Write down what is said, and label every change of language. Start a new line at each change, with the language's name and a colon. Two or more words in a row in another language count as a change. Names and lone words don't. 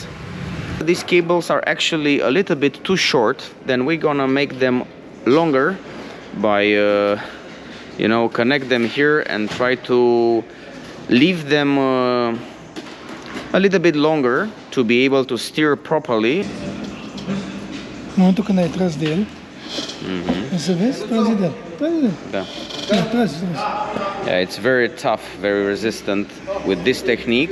English: These cables are actually a little bit too short. Then we're gonna make them longer by you know, connect them here and try to leave them a little bit longer to be able to steer properly.
Romanian: În momentul când ai tras de el, să vezi, tragi de el. Da. Tragi.
English: Yeah, it's very tough, very resistant with this technique.